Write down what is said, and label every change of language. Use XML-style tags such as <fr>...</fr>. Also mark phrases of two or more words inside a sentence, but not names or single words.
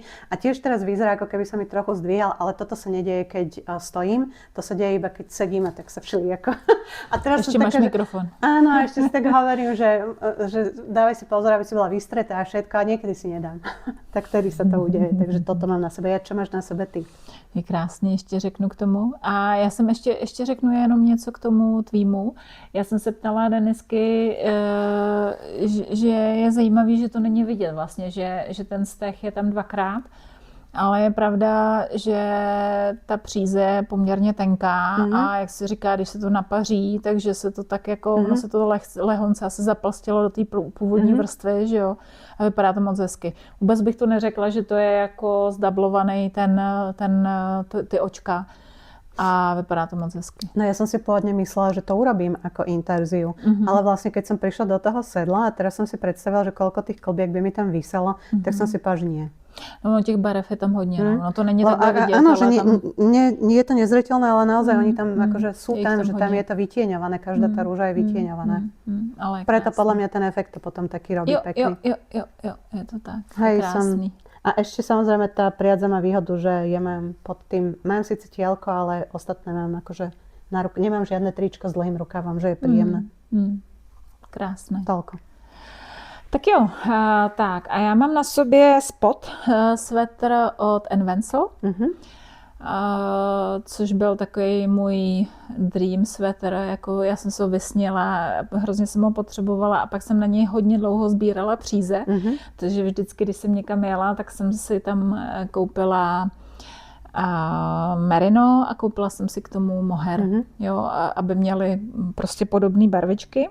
<sk>A tiež teraz vyzerá, ako keby sa mi trochu zdvíhal, ale toto sa nedieje, keď stojím. To sa deje iba, keď sedím a tak sa všelijako. A teraz ešte máš mikrofón. Áno, ešte si tak hovorím, že dávaj si pozor, aby si bola vystretá a všetko a niekedy si nedám. Tak vtedy sa to udeje. Takže toto mám na sebe. Čo máš na sebe ty?</sk> <cs>Je krásně, ještě řeknu k tomu. A já jsem ještě řeknu jenom něco k tomu tvýmu. Já jsem se ptala Denisky, že je zajímavý, že to není vidět vlastně, že ten steh je tam 2krát. Ale je pravda, že ta příze je poměrně tenká a jak se říká, když se to napaří, takže se to tak jako, ono se to lehonce asi zaplastilo do té původní vrstvy, že jo, a vypadá to moc hezky. Vůbec bych to neřekla, že to je jako zdablovaný ty očka. A vypadá to moc hezky.</cs> <sk>No ja som si pôvodne myslela, že to urobím ako intarziu. Ale vlastne keď som prišla do toho sedla a teraz som si predstavila, že koľko tých klbiek by mi tam viselo, tak som si povedala, že nie.</sk> <cs>No těch barev je tam hodně, no to není takhle vidět.</cs> <sk>Áno, že nie je to nezreteľné, ale naozaj oni tam akože sú tam, že tam je to vytieňované, každá tá rúža je vytieňovaná. Preto podľa mňa ten efekt to potom taký robí pekný.</sk> <cs>Jo, je to tak.</cs> <sk>Hej,</sk> <cs>krásný.</cs> <sk>A ešte samozrejme tá priadza má výhodu, že ja mám pod tým, mám síce tielko, ale ostatné mám akože na ruku, nemám žiadne tričko s dlhým rukávom, že je príjemné.</sk> <cs>Krásné.</cs> <sk>Toľko.</sk> <cs>Tak jo, tak a já mám na sobě spot svetr od Envensel, což byl takový můj dream svetr, jako já jsem se ho vysněla, hrozně jsem ho potřebovala a pak jsem na něj hodně dlouho sbírala příze, takže vždycky, když jsem někam jela, tak jsem si tam koupila merino a koupila jsem si k tomu mohair, jo, aby měly prostě podobné barvičky.</cs>